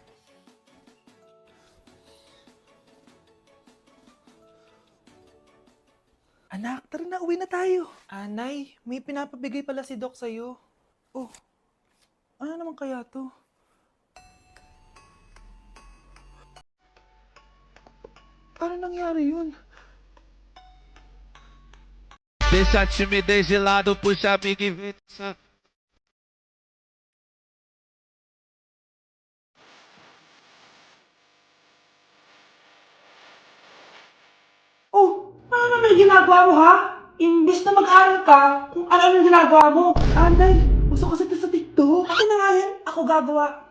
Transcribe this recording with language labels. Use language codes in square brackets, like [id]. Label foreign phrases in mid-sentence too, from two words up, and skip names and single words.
[tl] Anak, tara na, uwi na tayo. Nay, may pinapabigay pala si Doc sa'yo. Oh, ano naman kaya to? Paano nangyari yun? [pt] Deixa a timidez de lado, puxa amigo e vem dançar. [tl] Oh, ano naman yung ginagawa mo, ha? Imbis na mag-aral ka, kung ano yung ginagawa mo. Anday, gusto ko sa TikTok. Akin na nga yan, ako gagawa.